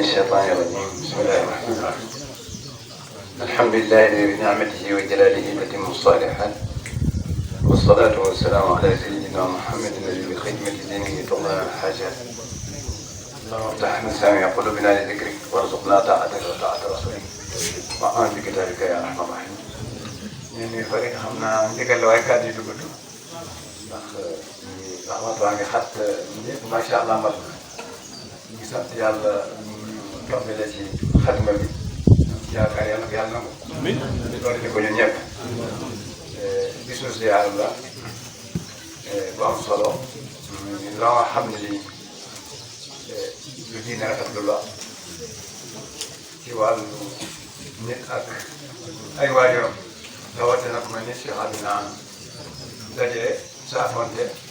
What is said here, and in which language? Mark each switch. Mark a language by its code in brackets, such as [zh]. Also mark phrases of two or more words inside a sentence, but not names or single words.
[ar] الشيطان الرجيم بسم الله الرحمن الرحيم الحمد لله بنعمته وجلاله تتم الصالحات والصلاة والسلام على سيدنا محمد الذي بخدمة دينه تغنى الحاجات اللهم افتح مسامع قلوبنا لذكرك وارزقنا طاعتك وطاعة رسولك وآمن بكتابك يا أرحم الراحمين. [wo] ñu bëri xam naa ndigal la waaye kàddu yi du gudd ndax waxtu waa ngi xat ñëpp [ar] ما شاء الله [wo] mat ñu ngi sant yàlla tombé la ci xatma bi yaakaar yàlla ko yàlla na ko. amiin loolu di ko ñun ñëpp bisu ziyaar la bu am solo loo xam ne lii lu diine rafetlu la ci wàllu nit ak ay waajuram rawatina ku mel ni Cheikh Amina daje saafonte